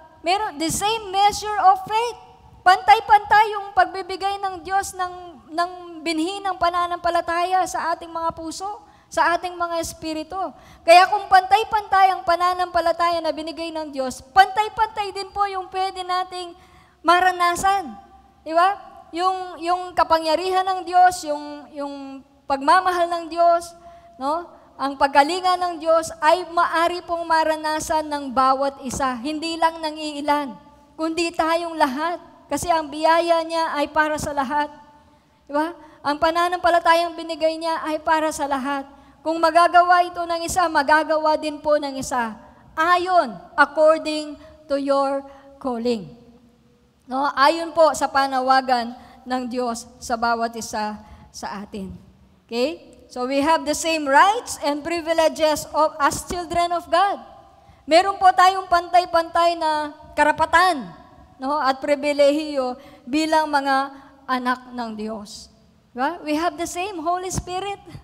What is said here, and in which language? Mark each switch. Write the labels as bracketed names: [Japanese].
[English] Meron the same measure of faith. [Filipino] Pantay-pantay yung pagbibigay ng Diyos ng binhi ng pananampalataya sa ating mga puso, sa ating mga espiritu. Kaya kung pantay-pantay ang pananampalataya na binigay ng Diyos, pantay-pantay din po yung pwede nating maranasan. Di ba? Yung kapangyarihan ng Diyos, yung pagmamahal ng Diyos, no? Ang paggalingan ng Diyos ay maari pong maranasan ng bawat isa, hindi lang ng iilan, kundi tayong lahat. Kasi ang biyaya niya ay para sa lahat. Diba? Ang pananampalatayang binigay niya ay para sa lahat. Kung magagawa ito ng isa, magagawa din po ng isa. [English] Ayon, according to your calling. [Filipino] No? Ayon po sa panawagan ng Diyos sa bawat isa sa atin. [English] Okay? So we have the same rights and privileges as children of God. [Filipino] Meron po tayong pantay-pantay na karapatan, no, at pribilehiyo bilang mga anak ng Diyos. Diba? [English] We have the same Holy Spirit.